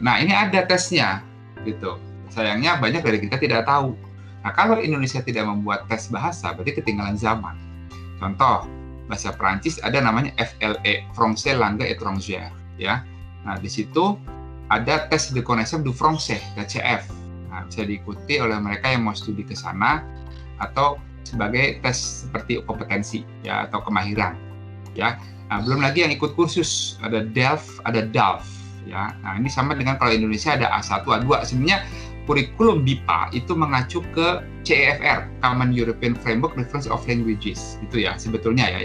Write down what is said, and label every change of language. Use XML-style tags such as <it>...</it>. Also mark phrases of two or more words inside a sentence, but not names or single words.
<id>Nah, ini ada tesnya gitu. Sayangnya banyak dari kita tidak tahu. Nah, kalau Indonesia tidak membuat tes bahasa, berarti ketinggalan zaman. Contoh, bahasa Perancis ada namanya FLE, Français Langue Étrangère ya. Nah, di situ ada tes de connaissance du français, TCF. Nah, bisa diikuti oleh mereka yang mau studi ke sana atau sebagai tes seperti kompetensi ya atau kemahiran ya. Nah, belum lagi yang ikut kursus ada DELF, ada DALF ya. Nah, ini sama dengan kalau Indonesia ada A1, A2. Sebenarnya kurikulum BIPA itu mengacu ke CEFR, Common European Framework Reference of Languages itu ya sebetulnya ya.</id>